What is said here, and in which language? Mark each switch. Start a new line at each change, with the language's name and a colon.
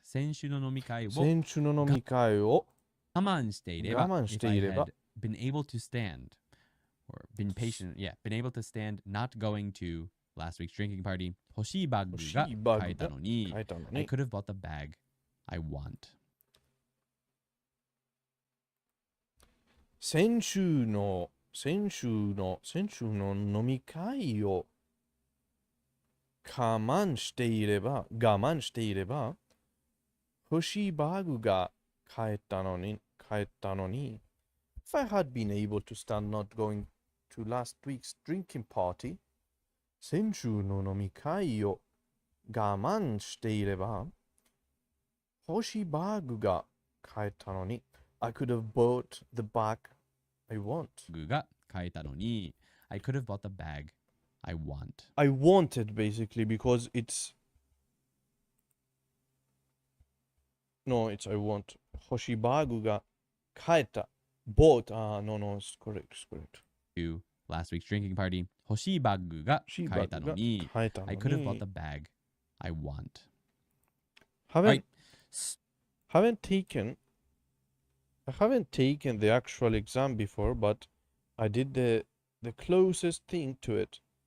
Japanese: 先週の飲み会を我慢していれば
English: If I had been able to stand or been patient, been able to stand not going to last week's drinking party,
Japanese: 欲しいバッグが買えたのに
English: I could have bought the bag I want.
Japanese: 先週の飲み会を我慢していれば欲しいバッグが買えたのに
English: If I had been able to stand not going to last week's drinking party
Japanese: 先週の飲み会を我慢していれば欲しいバッグが買えたのに
English: I could have bought the bag I want.
Japanese: が買えたのに
English: I could have bought the bag I want. I wanted basically because it's no, it's I want.
Japanese: 欲しいバッグが買えた
English: bought. No, it's correct. To last week's drinking party
Japanese: 欲しいバッグが買えたのに
English: I could have bought the bag I want. I haven't taken the actual exam before, but I did the closest thing to it.